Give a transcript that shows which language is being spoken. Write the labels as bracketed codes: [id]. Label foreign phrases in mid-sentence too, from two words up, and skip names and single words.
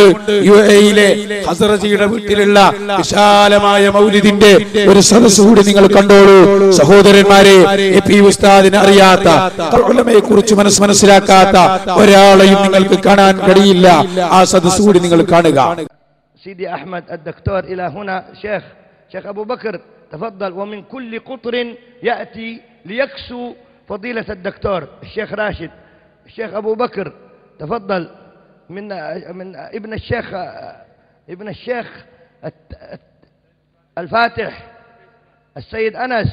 [ml] യുഎഇയിലെ ഖസ്റജിയുടെ വീട്ടിലുള്ള വിശാലമായ മൗലിദിന്റെ ഒരു സദസ്സ് കൂടി നിങ്ങൾ കണ്ടോളൂ സഹോദരന്മാരെ. എപി ഉസ്താദിനെ അറിയാത്ത, ഉലമയെ കുറിച്ച് മനസ്സിലാക്കാത്ത ഒരാളെയും നിങ്ങൾക്ക് കാണാൻ കഴിയില്ല. ആ സദസ്സ് കൂടി നിങ്ങൾ കാണുക. [ar] سيدي أحمد الدكتور إلى هنا شيخ أبو بكر تفضل. ومن كل قطر يأتي ليكسو فضيلة الدكتور الشيخ راشد. الشيخ أبو بكر تفضل. من ابن الشيخ الفاتح السيد أنس.